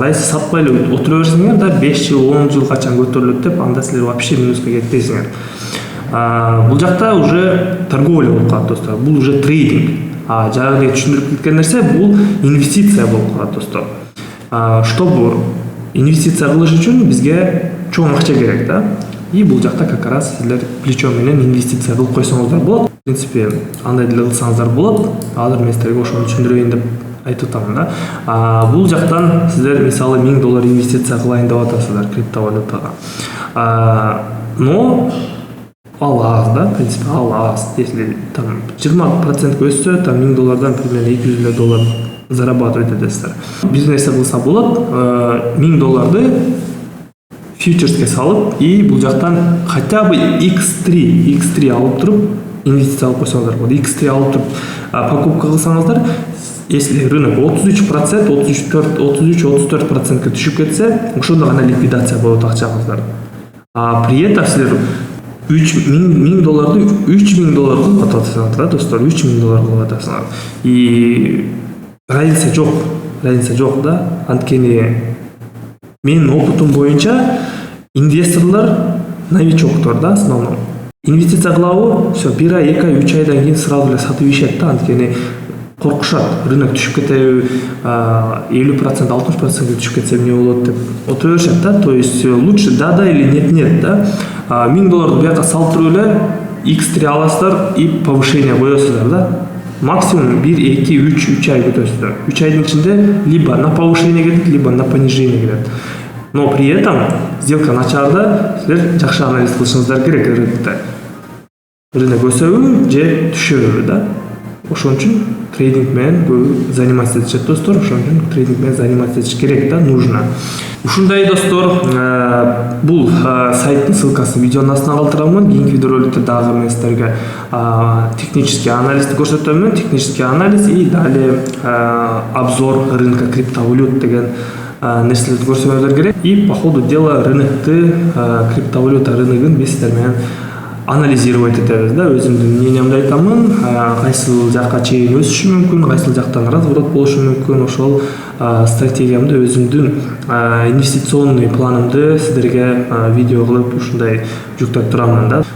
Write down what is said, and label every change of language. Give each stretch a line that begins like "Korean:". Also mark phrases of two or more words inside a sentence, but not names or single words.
Russian: А если
Kyrgyz: сатпай эле отура берсеңер да, 5 жыл, 10 жыл качан көтөрүлөт деп, анда силер вообще минуска кетпейсиңер. Бул жакта уже торговля болуп калат достор. Бул уже трейдинг. А жаңы түшүндүрүп кеткен нерсе, бул инвестиция болуп калат достор. Чтобы инвестиция кылыш үчүн бизге чоң акча керек да. И бул жакта
Russian: как раз
Kyrgyz: силер плечо менен инвестиция кылып койсоңуздар болот.
Russian: В принципе,
Kyrgyz: андай деле кылсаңыздар болот. Азыр мен силерге ошону түшүндүрөйүн деп айтып атам да. Бул жактан силер мисалы $1000 инвестиция кылайын деп атасыздар криптовалютага. Но ал аз да,
Russian: в принципе,
Kyrgyz: ал аз.
Russian: Если там
Kyrgyz: 20% өссө, там $1000 примерно $200 зарабатывать этесиздер. Бизнесте кылса болот, $1000 фьючерске салып, и бул жактан
Russian: хотя бы
Kyrgyz: X3 алып туруп инвестиция алып койсоңуздар болот. X3 алып туруп покупка кылсаңыздар,
Russian: если рынок
Kyrgyz: 33%, 33-34%ке түшүп кетсе, ошондо гана ликвидация болот акчаңыздар.
Russian: При этом
Kyrgyz: силер $1000 $3000 кылып атасыңар да достор, $3000 кылып атасыңар.
Russian: И разница
Kyrgyz: жок да. Анткени менин опытым боюнча инвесторлор новичоктор да, основном. Инвестиция кылабы, все, 1 ай, 2 ай, 3 айдан кийин сразу эле сатып ийишет да, анткени коркушат. Рынок түшүп кетеби, 50%, 60%ге түшүп кетсе эмне болот деп отура беришет да.
Russian: То есть лучше да или нет да.
Kyrgyz: $1000 буяка салып туруп эле X3 аласыздар и повышение коесуздар да. Максимум 1, 2, 3 ай күтөсүздөр. 3 айдын ичинде
Russian: либо на повышение
Kyrgyz: кетет,
Russian: либо на понижение
Kyrgyz: кетет.
Russian: Но при этом сделка
Kyrgyz: начарда силер жакшы анализ кылышыңыздар керек рынокто. Рынок өсөбү же түшөбү да. Ошон үчүн трейдинг менен көбү заниматься этишет достор. Ошон үчүн трейдинг менен заниматься этиш керек да, нужно. Ушундай достор, бул сайттын ссылкасын видеонун астына калтырамын. Кийинки видеороликте дагы мен силерге технический анализди көрсөтөмүн,
Russian: технический анализ и далее обзор рынка криптовалют
Kyrgyz: деген нерселерди көрсөңүздөр керек.
Russian: И по ходу дела
Kyrgyz: рынокты, криптовалюта рыногун биз силер менен анализировать этебиз да, өзүмдүн мнениямды айтамын. Кайсыл жакка чейин өсүшү мүмкүн, кайсыл жактан разворот болушу мүмкүн, ошол стратегиямды, өзүмдүн инвестиционный планымды сиздерге видео кылып ушундай жүктөп турамын да.